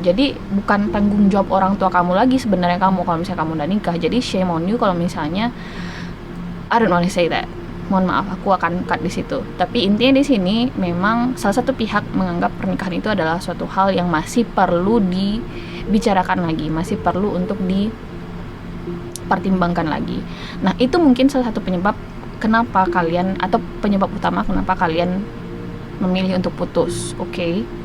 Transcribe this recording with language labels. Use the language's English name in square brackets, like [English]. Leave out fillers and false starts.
[Indonesian] Jadi bukan tanggung jawab orang tua kamu lagi sebenarnya kamu kalau misalnya kamu udah nikah. Jadi [English] shame on you [Indonesian] kalau misalnya [English] I don't want to say that. [Indonesian] Mohon maaf, aku akan cut di situ. Tapi intinya di sini memang salah satu pihak menganggap pernikahan itu adalah suatu hal yang masih perlu dibicarakan lagi, masih perlu untuk dipertimbangkan lagi. Nah, itu mungkin salah satu penyebab kenapa kalian, atau penyebab utama kenapa kalian memilih untuk putus, oke?